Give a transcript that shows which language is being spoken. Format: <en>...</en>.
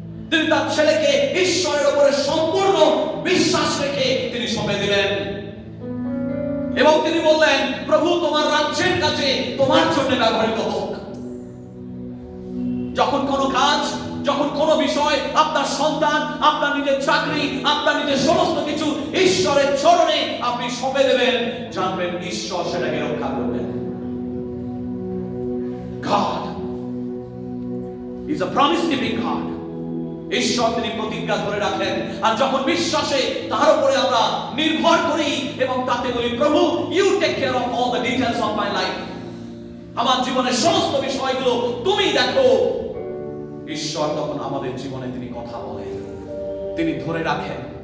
<bn>তিনি তার ছেলেকে ঈশ্বরের উপরে সম্পূর্ণ বিশ্বাস রেখে তিনি সঁপে দিলেন, এবং তিনি বললেন, প্রভু তোমার রাজ্যের কাছে তোমার জন্য ব্যবহৃত হোক। যখন কোন কাজ, যখন কোন বিষয়, আপনার সন্তান, আপনার নিজের চাকরি, আপনার নিজের সমস্ত কিছু ঈশ্বরের চরণে আপনি সঁপে দেবেন, জানবেন ঈশ্বর সেটাকে রক্ষা করবেন।</bn> <en>God is a promise keeping God.</en> <bn>ঈশ্বর তিনি প্রতিজ্ঞা ধরে রাখেন। আর যখন বিশ্বাসে তার উপরে আমরা নির্ভর করি এবং তাতে বলি, প্রভু</bn> <en>you take care of all the details of my life,</en> <bn>আমার জীবনের সমস্ত বিষয়গুলো তুমি দেখো, ঈশ্বর তখন আমাদের জীবনে তিনি কথা বলেন, তিনি ধরে রাখেন।</bn>